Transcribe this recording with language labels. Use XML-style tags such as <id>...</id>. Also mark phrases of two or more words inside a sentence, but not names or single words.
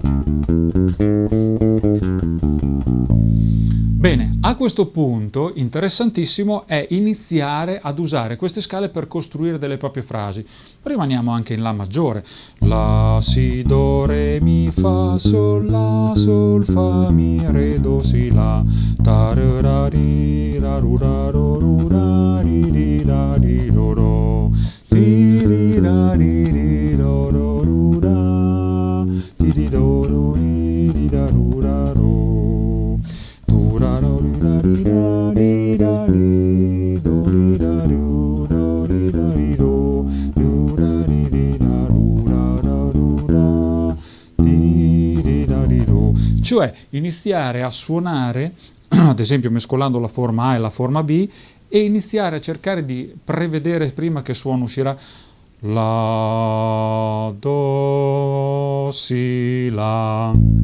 <it>Bene, a questo punto interessantissimo è iniziare ad usare queste scale per costruire delle proprie frasi. Rimaniamo anche in La maggiore. La, Si, Do, Re, Mi, Fa, Sol, La, Sol, Fa, Mi, Re, Do, Si, La, Ta, Re, Ra, Ri, Ra, Ru, Ra, Ro, Ru, Ra, Ri, Ri, Ra, Ri, Ro, Ro, Ti, Ri, Ra, Ri, Ri, Ro, Ro, Ru, Ra, Ti, Ri, Do, Ro, Ri, Ri, Ra, Ru, Ra, Ro. Cioè iniziare a suonare, ad esempio mescolando la forma A e la forma B, e iniziare a cercare di prevedere prima che suono uscirà La, Do, Si, La,</it>